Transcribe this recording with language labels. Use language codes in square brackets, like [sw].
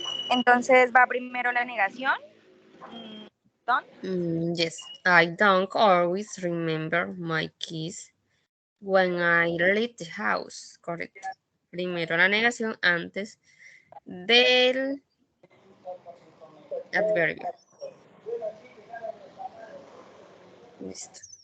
[es] Entonces va primero la negación. [en] Don't. Yes, I don't always remember my keys when I leave the house. [es] Correcto. Primero la negación antes del adverbio. Listo.